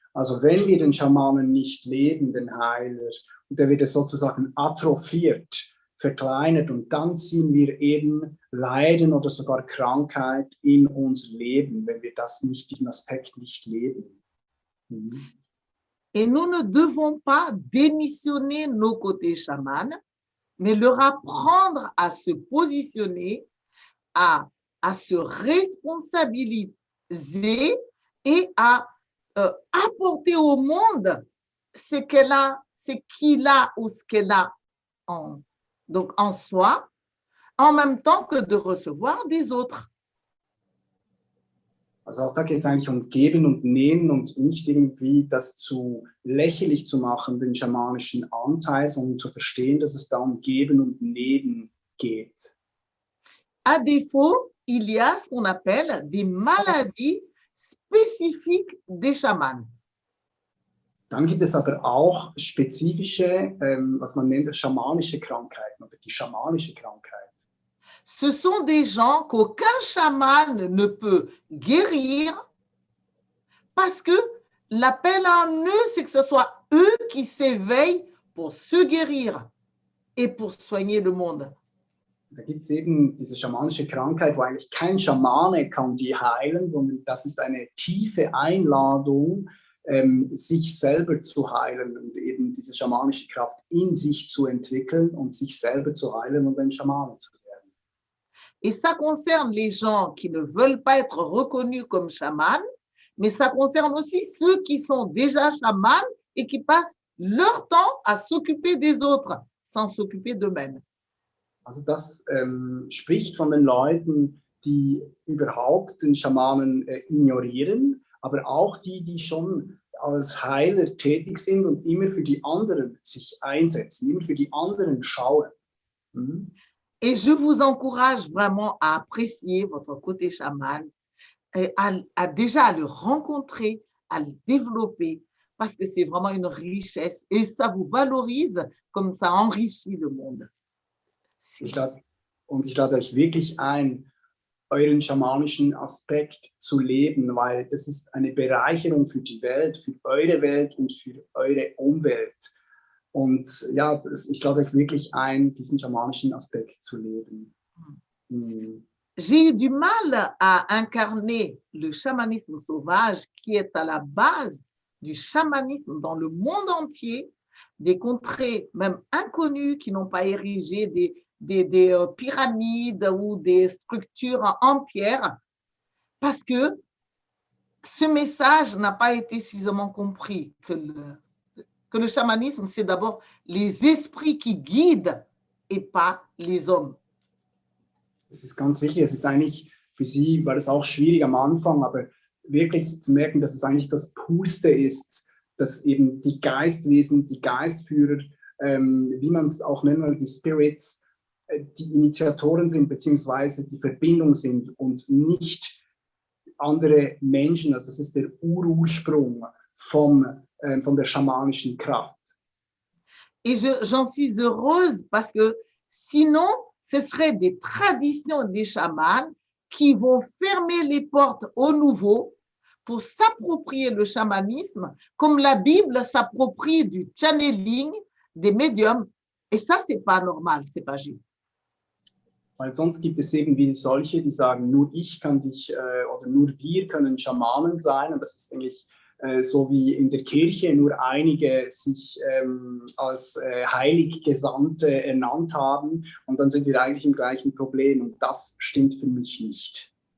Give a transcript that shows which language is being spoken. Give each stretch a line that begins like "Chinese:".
German: Also wenn wir den Schamanen nicht leben, den Heiler, und der wird sozusagen atrophiert, verkleinert und dann ziehen wir eben Leiden oder sogar Krankheit in unser Leben, wenn wir diesen Aspekt nicht leben. Mhm.
French: Et nous ne devons pas démissionner nos côtés chamans, mais leur apprendre à se positionner, à se responsabiliser et à apporter au monde ce qu'il a ou ce qu'elle a en soi, en même temps que de recevoir des autres.
German: Also auch da geht es eigentlich um Geben und Nehmen und nicht irgendwie das zu lächerlich zu machen, den schamanischen Anteil, sondern zu verstehen, dass es da um Geben und Nehmen geht.
French: À défaut, il y a ce qu'on appelle des maladies spécifiques des chamans.
German: Dann gibt es aber auch spezifische, was man nennt, schamanische Krankheiten oder die schamanische Krankheit.
French: Ce sont des gens qu'aucun chaman ne peut guérir parce que l'appel en eux, c'est que ce soit eux qui s'éveillent pour se guérir et pour soigner le monde.
German: Da gibt es eben diese schamanische Krankheit, wo eigentlich kein Schamane kann die heilen, sondern das ist eine tiefe Einladung, sich selber zu heilen und eben diese schamanische Kraft in sich zu entwickeln und sich selber zu heilen und ein Schamane zu werden.
French: Et ça concerne les gens qui ne veulent pas être reconnus comme chamans, mais ça concerne aussi ceux qui sont déjà chamans et qui passent leur temps à s'occuper des autres sans s'occuper d'eux-mêmes.
German: Also das spricht von den Leuten, die überhaupt den Schamanen ignorieren, aber auch die schon als Heiler tätig sind und immer für die anderen sich einsetzen, immer für die anderen schauen. Mhm.
French: Et je vous encourage vraiment à apprécier votre côté chaman, et déjà à le rencontrer, à le développer, parce que c'est vraiment une richesse et ça vous valorise comme ça enrichit le monde.
German: Ich lade euch wirklich ein, euren schamanischen Aspekt zu leben, weil das ist eine Bereicherung für die Welt, für eure Welt und für eure Umwelt. Und ja, ich lade euch wirklich ein, diesen schamanischen Aspekt zu leben. Mhm.
French: J'ai eu du mal à incarner le chamanisme sauvage qui est à la base du chamanisme dans le monde entier, des contrées même inconnues qui n'ont pas érigé des pyramides ou des structures en pierre, parce que ce message n'a pas été suffisamment compris, que le chamanisme, c'est d'abord les esprits qui guident et pas les hommes.
German: Das ist ganz wichtig. Es ist eigentlich, für sie war das auch schwierig am Anfang, aber wirklich zu merken, dass es eigentlich das Purste ist, dass eben die Geistwesen, die Geistführer, wie man es auch nennen will, die Spirits, die Initiatoren sind, beziehungsweise die Verbindung sind und nicht andere Menschen. Also das ist der Ursprung von der schamanischen Kraft.
French: Et j'en suis heureuse parce que sinon, ce seraient des traditions des chamans qui vont fermer les portes aux nouveaux pour s'approprier le chamanisme, comme la Bible s'approprie du channeling, des médiums. Et ça, c'est pas normal, c'est pas juste.
German: Weil sonst gibt es eben wie solche, die sagen, nur ich kann dich oder nur wir können Schamanen sein. Und das ist eigentlich so wie in der Kirche nur einige sich als Heiliggesandte ernannt haben. Und dann sind wir eigentlich im gleichen Problem. Und das stimmt für mich nicht.